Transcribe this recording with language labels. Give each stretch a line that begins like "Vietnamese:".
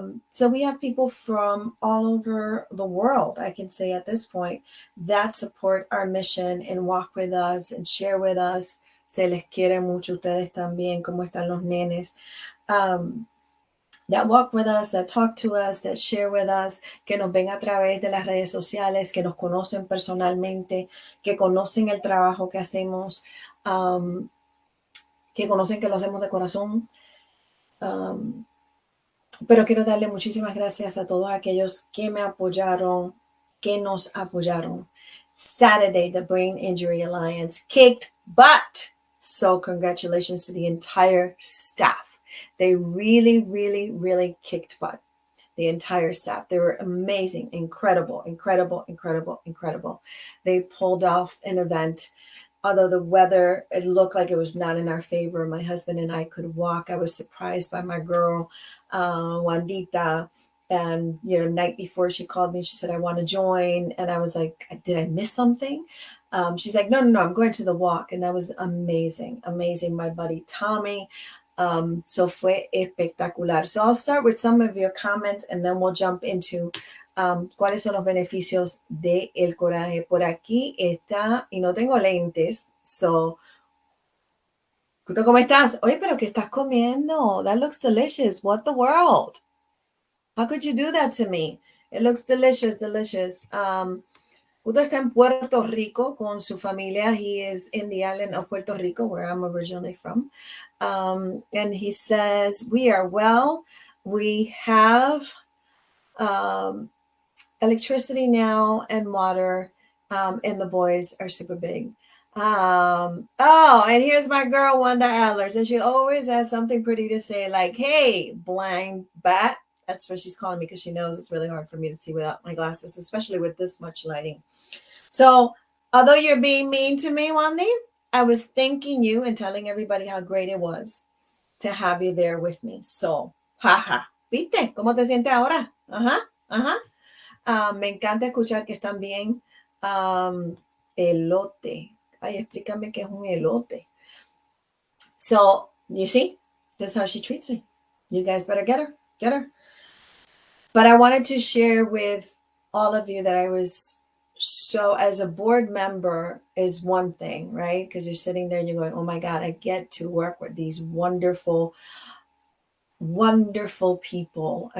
English: So we have people from all over the world, I can say at this point, that support our mission and walk with us and share with us.
Spanish: Se les quiere mucho ustedes también, cómo están los nenes.
English: That walk with us,
Spanish: that talk to us, that share with us, que nos ven a través de las redes sociales, que nos conocen personalmente, que conocen el trabajo que hacemos, que conocen que lo hacemos de corazón. Pero quiero darle muchísimas gracias a todos aquellos que me apoyaron, que nos apoyaron.
English: Saturday, the Brain Injury Alliance kicked butt. So congratulations to the entire staff. They really, really, really kicked butt. The entire staff. They were amazing, incredible. They pulled off an event although the weather, it looked like it was not in our favor, my husband and I could walk. I was surprised by my girl, Juanita. And, night before she called me, she said, I want to join. And I was like, did I miss something? She's like, no, no, no, I'm going to the walk. And that was amazing, amazing. My buddy Tommy. So
Spanish: fue espectacular.
English: So I'll start with some of your comments and then we'll jump into
Spanish: cuáles son los beneficios del coraje. Por aquí está, y no tengo lentes, so, ¿cómo estás? Oye, pero ¿qué estás comiendo?
English: That looks delicious. What the world? How could you do that to me? It looks delicious, delicious.
Spanish: Udo está en Puerto Rico con su familia.
English: He is in the island of Puerto Rico, where I'm originally from. And he says, we are well. We have electricity now and water, and the boys are super big. And here's my girl, Wanda Adlers, and she always has something pretty to say, like, hey, blind bat. That's what she's calling me because she knows it's really hard for me to see without my glasses, especially with this much lighting. So, although you're being mean to me, Wanda, I was thanking you and telling everybody how great it was to have you there with me.
Spanish: So, jaja, ¿viste? ¿Cómo te sientes ahora? Ajá, ajá. Me encanta escuchar que están bien. Elote. Ay, explícame qué es un elote.
English: So, you see, this is how she treats me. You guys better get her. Get her. But I wanted to share with all of you that I was so, as a board member is one thing, right? Because you're sitting there and you're going, oh my God, I get to work with these wonderful, wonderful people.